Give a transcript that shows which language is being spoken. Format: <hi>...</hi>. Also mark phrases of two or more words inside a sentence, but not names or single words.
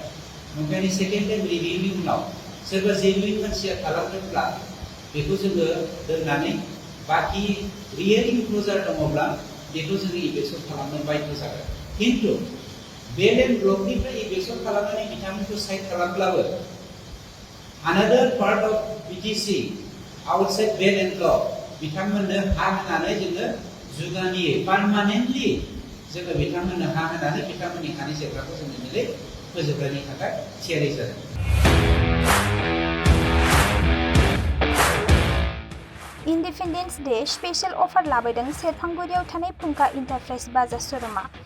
<brx>ओंखायनो</brx> <en>second time reviewनि</en> <brx>उनाव सोरबा जेनुइन मानसिया खालामदोंब्ला बेखौ जोङो दोननानै बाखि</brx> <en>real encroacher</en> <brx>दङब्ला बेखौ जोङो इभिक्शन खालामनो बाध्य जागोन। किन्तु बेलेन ब्लकनिफ्राय इभिक्शन खालामनानै बिथांमोनखौ साइड खालामब्लाबो</brx> <en>another part of BTC outside</en> <brx>बेलेन ब्लक बिथांमोननो हा होनानै जोङो जुगानियै पार्मानेन्टलि जोङो बिथांमोननो हा होनानै बिथांमोननि हानि जेंनाखौ जोङो दिनै फोजोबनायनि थाखाय थियारि जादों।</brx> <en>Independence Day special offer</en> <brx>लाबोदों सेरफांगुरियाव थानाय फुंखा इन्टारप्राइज बाजाज श'रुमा।</brx>